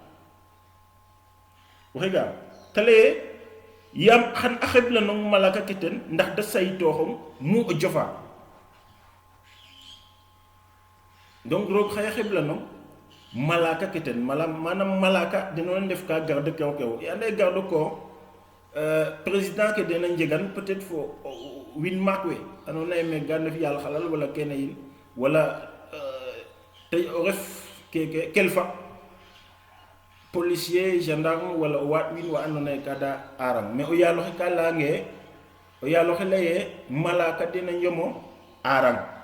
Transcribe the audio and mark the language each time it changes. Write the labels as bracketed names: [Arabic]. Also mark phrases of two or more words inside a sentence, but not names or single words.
[Serer] waxega te leye yam xan a xebla nong malaka ke ten ndax da saytooxong mu o jofa donc roog xaye xebla nong malaka ke ten manam malaka deno def ka garde kew kew i ande garde ko président ke dena njegan peut-être fo win maak we andoona yee me ga ndef yaal xalal wala kene yin wala te o ref keke kelfa [French] policier gendarme [Serer] wala o waat win wa andoona yee ka da aarang mais o yaaloxe ka layange o yaaloxe laye malaka dena njomo aarang